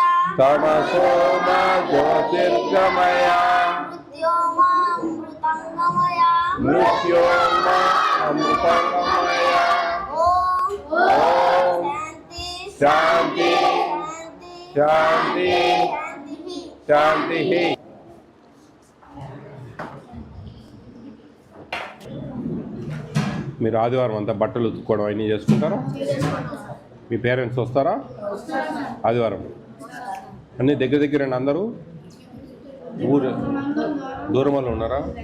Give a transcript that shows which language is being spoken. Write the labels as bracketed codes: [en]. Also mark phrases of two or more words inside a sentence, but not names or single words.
[sa] तमसो मा ज्योतिर्गमय मृत्यो मा अमृतंगमय ओम शांति शांति शांति शांति। [te] మీరు ఆదివారం అంతా బట్టలు ఉతుక్కోవడం అన్నీ చేసుకుంటారా? మీ పేరెంట్స్ వస్తారా ఆదివారం? అన్నీ దగ్గర దగ్గరండి అందరూ? ఊరు దూరం వాళ్ళు ఉన్నారా?